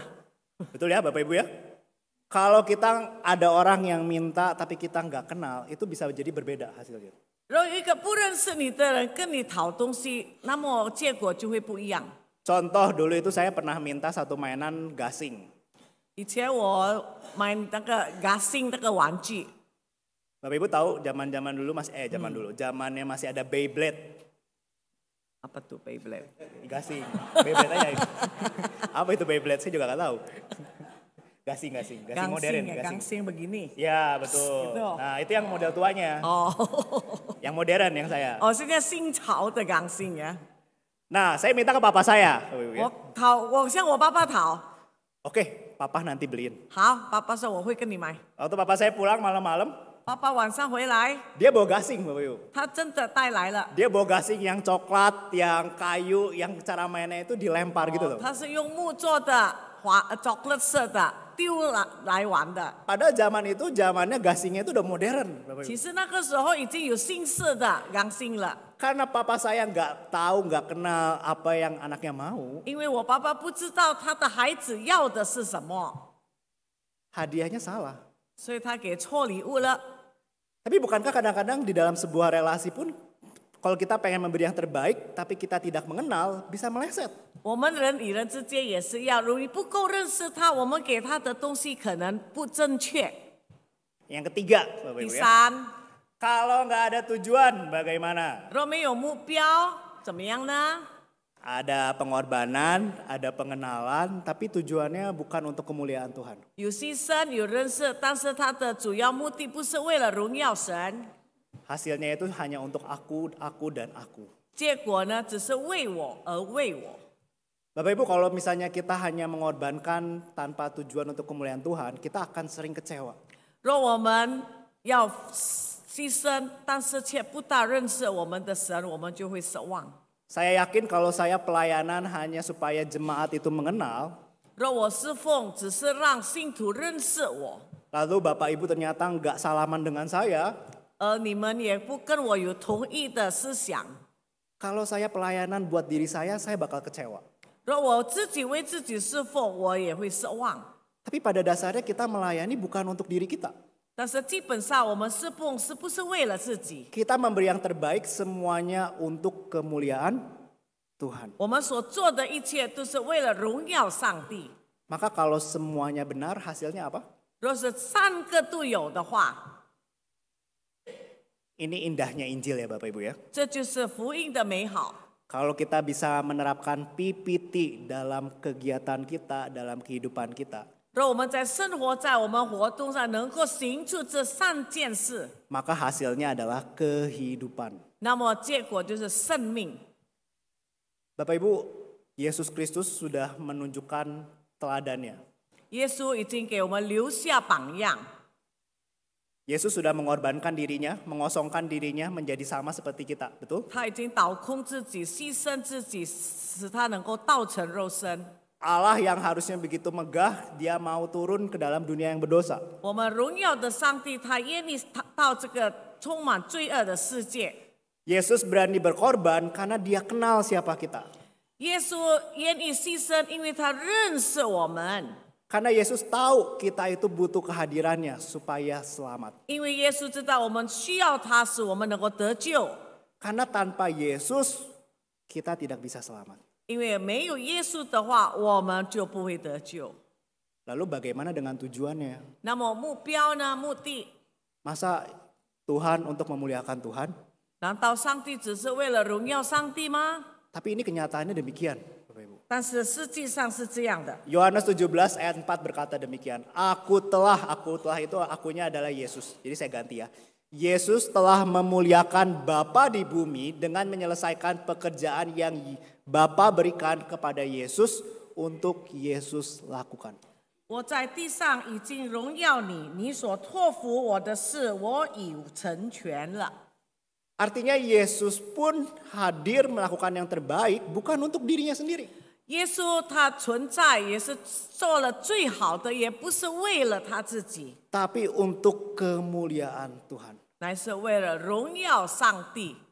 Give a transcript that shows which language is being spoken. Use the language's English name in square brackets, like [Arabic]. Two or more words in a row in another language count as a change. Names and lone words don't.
[Indonesian] Betul ya Bapak Ibu ya? Kalau kita ada orang yang minta tapi kita nggak kenal, itu bisa jadi berbeda hasilnya. [Chinese] 如果一个不认识你的人跟你讨东西，那么结果就会不一样。 [Indonesian] Contoh dulu itu saya pernah minta satu mainan gasing. [Chinese] 以前我买那个gasing那个玩具， [Indonesian] Bapak Ibu tahu zaman-zaman dulu zamannya masih ada Beyblade. apa tuh Beyblade? Gasing, Beyblade aja. Apa itu Beyblade? Saya juga nggak tahu. Gasing modern. Gangsing begini. Ya betul. Gitu. Nah itu yang model tuanya. [Chinese] 哦， [Indonesian] Yang modern yang saya. [Chinese] 哦，现在新潮的钢琴呀。 [Indonesian] Nah saya minta ke papa saya. [Chinese] 我向我爸爸讨， [Indonesian] Oke, papa nanti beliin. [Chinese] 好，爸爸说我会跟你买。 [Indonesian] Waktu papa saya pulang malam-malam, [Chinese] 爸爸晚上回来， [Indonesian] dia bawa gasing Bapak Ibu. [Chinese] 他真的带来了。 [Indonesian] Dia bawa gasing yang coklat, yang kayu, yang cara mainnya itu dilempar gitu loh. [Chinese] 他是用木做的，chocolate 色的，丢来玩的。 [Indonesian] Padahal zaman itu zamannya gasingnya itu udah modern Bapak Ibu. [Chinese] 其实那个时候已经有新式的钢琴了， [Indonesian] Karena papa saya nggak tahu, nggak kenal apa yang anaknya mau, [Chinese] 因为我爸爸不知道他的孩子要的是什么， [Indonesian] hadiahnya salah. [Chinese] 所以他给错礼物了。 [Indonesian] Tapi bukankah kadang-kadang di dalam sebuah relasi pun kalau kita pengen memberi yang terbaik tapi kita tidak mengenal bisa meleset. [Chinese] 我们人与人之间也是一样，如果你不够认识他，我们给他的东西可能不正确。 [Indonesian] Yang ketiga, Bapak [Chinese] 第 [Indonesian] Ibu ya, [Chinese] 三， [Indonesian] kalau nggak ada tujuan bagaimana? [Chinese] 若没有目标，怎么样呢？ [Indonesian] Ada pengorbanan, ada pengenalan, tapi tujuannya bukan untuk kemuliaan Tuhan. [Chinese] 有牺牲，有认识，但是他的主要目的不是为了荣耀神， [Indonesian] Hasilnya itu hanya untuk aku dan aku. [Chinese] 结果呢，只是为我而为我。 [Indonesian] Bapak Ibu, kalau misalnya kita hanya mengorbankan tanpa tujuan untuk kemuliaan Tuhan, kita akan sering kecewa. [Chinese] 若我们要牺牲，但是却不大认识我们的神，我们就会失望。 [Indonesian] Saya yakin kalau saya pelayanan hanya supaya jemaat itu mengenal, [Chinese] 若我侍奉只是让信徒认识我， [Indonesian] lalu Bapak Ibu ternyata nggak salaman dengan saya, [Chinese] 而你们也不跟我有同一的思想， [Indonesian] kalau saya pelayanan buat diri saya bakal kecewa. [Chinese] 若我自己为自己侍奉，我也会失望。 [Indonesian] Tapi pada dasarnya kita melayani bukan untuk diri kita. [Chinese] 但是基本上，我们侍奉是不是为了自己？ [Indonesian] Kita memberi yang terbaik semuanya untuk kemuliaan Tuhan. [Chinese] 我们所做的一切都是为了荣耀上帝。 [Indonesian] Maka kalau semuanya benar, hasilnya apa? [Chinese] 若是三个都有的话， [Indonesian] Ini indahnya Injil ya Bapak Ibu ya. [Chinese] 这就是福音的美好。 [Indonesian] Kalau kita bisa menerapkan PPT dalam kegiatan kita, dalam kehidupan kita, [Chinese] 若我们在生活在我们活动上能够行出这三件事， [Indonesian] maka hasilnya adalah kehidupan. [Chinese] 那么结果就是生命。 [Indonesian] Bapak Ibu, Yesus Kristus sudah menunjukkan teladannya. [Chinese] 耶稣已经给我们留下榜样， [Indonesian] Yesus sudah mengorbankan dirinya, mengosongkan dirinya menjadi sama seperti kita, betul? [Chinese] 他已经倒空自己，牺牲自己，使他能够道成肉身。 [Indonesian] Allah yang harusnya begitu megah, dia mau turun ke dalam dunia yang berdosa. [Chinese] 我们荣耀的上帝，他愿意到这个充满罪恶的世界。 [Indonesian] Yesus berani berkorban karena dia kenal siapa kita. [Chinese] 耶稣愿意牺牲，因为他认识我们。 [Indonesian] Karena Yesus tahu kita itu butuh kehadirannya supaya selamat. [Chinese] 因为耶稣知道我们需要他，使我们能够得救。 [Indonesian] Karena tanpa Yesus kita tidak bisa selamat. [Chinese] 因为没有耶稣的话，我们就不会得救。 [Indonesian] Lalu bagaimana dengan tujuannya? [Chinese] 那么目标呢？目的？ [Indonesian] Masa Tuhan untuk memuliakan Tuhan? [Chinese] 难道上帝只是为了荣耀上帝吗？ [Indonesian] Tapi ini kenyataannya demikian, Bapak Ibu. [Chinese] 但是实际上是这样的。 [Indonesian] Yohanes 17 ayat 4 berkata demikian. Aku telah itu akunya adalah Yesus. Jadi saya ganti ya. Yesus telah memuliakan Bapa di bumi dengan menyelesaikan pekerjaan yang Bapa berikan kepada Yesus untuk Yesus lakukan. [Chinese] 我在地上已经荣耀你，你所托付我的事，我已成全了。 [Indonesian] Artinya Yesus pun hadir melakukan yang terbaik bukan untuk dirinya sendiri. [Chinese] 耶稣他存在也是做了最好的，也不是为了他自己， [Indonesian] Tapi untuk kemuliaan Tuhan. [Chinese] 乃是为了荣耀上帝。